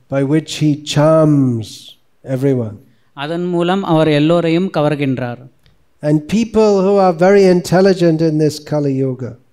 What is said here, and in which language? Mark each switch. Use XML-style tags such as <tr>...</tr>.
<en>By which he charms everyone.</en> <ta>அதன் மூலம் அவர் எல்லோரையும் கவர்கின்றார்.</ta> <en>And people who are very intelligent in this Kali Yuga,</en>